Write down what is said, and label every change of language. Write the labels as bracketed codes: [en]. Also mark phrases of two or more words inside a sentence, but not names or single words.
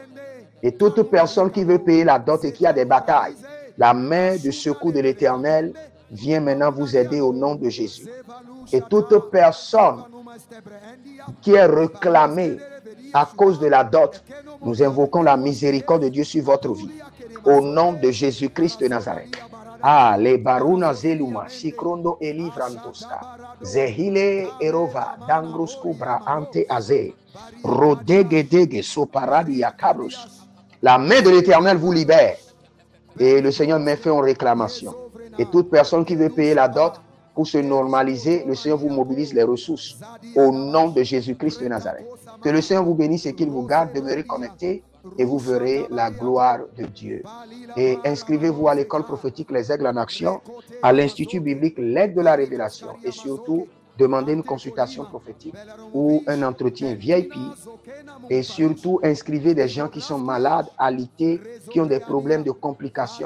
[fr] Et toute personne qui veut payer la dot et qui a des batailles, la main de secours de l'Éternel vient maintenant vous aider au nom de Jésus. Et toute personne qui est réclamée à cause de la dot, nous invoquons la miséricorde de Dieu sur votre vie. Au nom de Jésus-Christ de Nazareth. Les baruna zeluma, shikrondo elivrantoska, zehile erova, dangroskubra ante aze, rodegedege soparadi yakabrus. La main de l'Éternel vous libère. Et le Seigneur met fin aux réclamations. Et toute personne qui veut payer la dot, pour se normaliser, le Seigneur vous mobilise les ressources. Au nom de Jésus-Christ de Nazareth. Que le Seigneur vous bénisse et qu'il vous garde. Demeurez connectés. et vous verrez la gloire de Dieu. Et inscrivez-vous à l'école prophétique Les Aigles en Action, à l'Institut biblique L'Aigle de la Révélation et surtout, demandez une consultation prophétique ou un entretien VIP et surtout inscrivez des gens qui sont malades, alités, qui ont des problèmes de complications.